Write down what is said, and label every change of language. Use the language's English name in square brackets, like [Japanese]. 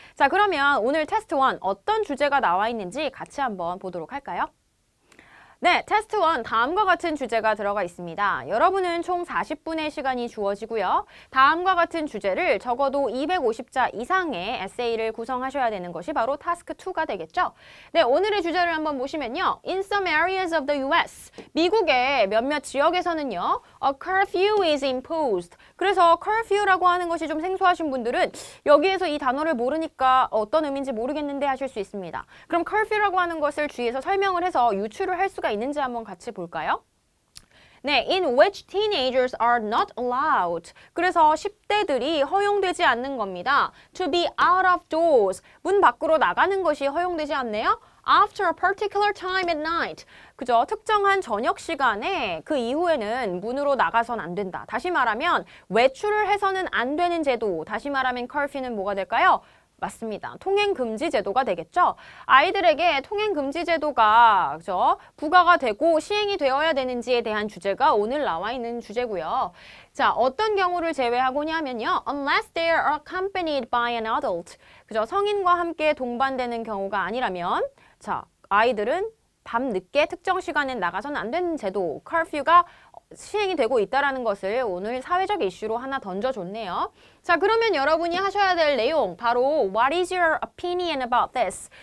[Korean] 자, 그러면 오늘 테스트 1 어떤 주제가 나와 있는지 같이 한번 보도록 할까요? 네, 테스트 1 다음과 같은 주제가 들어가 있습니다. 여러분은 총 40분의 시간이 주어지고요. 다음과 같은 주제를 적어도 250자 이상의 에세이를 구성하셔야 되는 것이 바로 타스크 2가 되겠죠. 네, 오늘의 주제를 한번 보시면요. [English] In some areas of the US, [Korean] 미국의 몇몇 지역에서는요. [English] A curfew is imposed. [Korean] 그래서 curfew라고 하는 것이 좀 생소하신 분들은 여기에서 이 단어를 모르니까 어떤 의미인지 모르겠는데 하실 수 있습니다. 그럼 curfew라고 하는 것을 주위에서 설명을 해서 유추를 할 수가 있는지 한번 같이 볼까요? [English] 네, in which teenagers are not allowed. [Korean] 그래서 10대들이 허용되지 않는 겁니다. [English] To be out of doors. [Korean] 문 밖으로 나가는 것이 허용되지 않네요. [English] After a particular time at night. [Korean] 그죠? 특정한 저녁 시간에 그 이후에는 문으로 나가선 안 된다. 다시 말하면 외출을 해서는 안 되는 제도. 다시 말하면 curfew는 뭐가 될까요? 맞습니다. 통행금지 제도가 되겠죠. 아이들에게 통행금지 제도가 그죠? 부과가 되고 시행이 되어야 되는지에 대한 주제가 오늘 나와 있는 주제고요. 자, 어떤 경우를 제외하고냐면요. [English] Unless they are accompanied by an adult. [Korean] 그죠? 성인과 함께 동반되는 경우가 아니라면 자, 아이들은 밤 늦게 특정 시간에 나가서는 안 되는 제도, curfew가 시행이 되고 있다는 것을 오늘 사회적 이슈로 하나 던져줬네요. 자, 그러면 여러분이 하셔야 될 내용 바로 [English] What is your opinion about this?